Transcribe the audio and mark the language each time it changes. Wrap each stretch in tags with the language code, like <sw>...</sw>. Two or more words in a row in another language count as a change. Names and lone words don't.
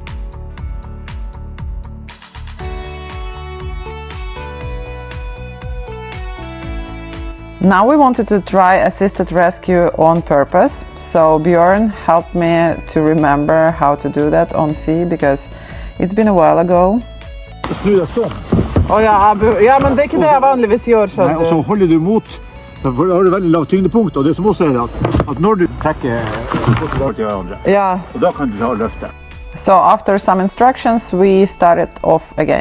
<en>Now we wanted to try assisted rescue on purpose, so Björn helped me to remember how to do that on sea because it's been a while ago.</en> <no>Snu deg sånn. Ja, men det er ikke det jeg vanligvis gjør, Nei, skjønner og så du. holder du mot. Da har du veldig lavt tyngdepunkt, og det som også er at når du trekker til hverandre, Ja. og da kan du ta og løfte.</no> <en>So after some instructions, we started off again.</en>